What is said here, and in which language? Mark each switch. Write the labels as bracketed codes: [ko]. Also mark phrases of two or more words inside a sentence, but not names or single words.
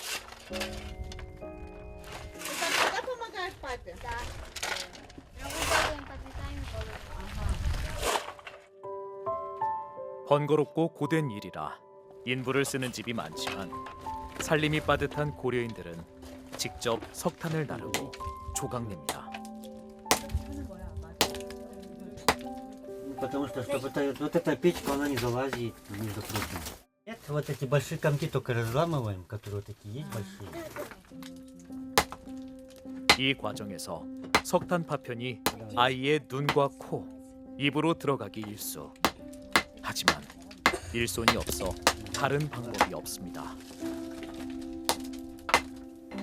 [ko] 번거롭고 고된 일이라 인부를 쓰는 집이 많지만 살림이 빠듯한 고려인들은 직접 석탄을 나르고 조각냅니다. [ru] Потому что, чтобы вот эта печка, она не залазит, между прочим. Нет, вот эти большие комки только разламываем, которые вот такие есть большие. [ko] 이 과정에서 석탄 파편이 아이의 눈과 코, 입으로 들어가기 일쑤. 하지만 일손이 없어 다른 방법이 없습니다.